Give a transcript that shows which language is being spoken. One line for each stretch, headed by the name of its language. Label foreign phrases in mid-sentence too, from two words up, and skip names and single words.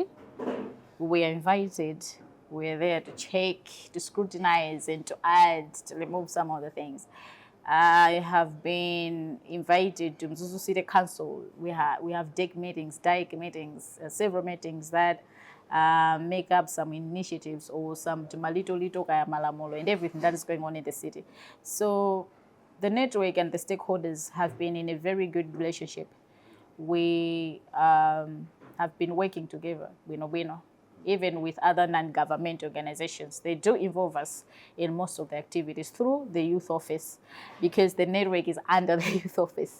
English: We are invited, we're there to check, to scrutinize, and to add, to remove some of the things. I have been invited to Mzuzu City Council. We have DIC meetings, several meetings that make up some initiatives or some
Nyanja: tumalito kaya malamolo
English: and everything that is going on in the city. So the network and the stakeholders have been in a very good relationship. We have been working together, even with other non-government organizations. They do involve us in most of the activities through the youth office, because the network is under the youth office.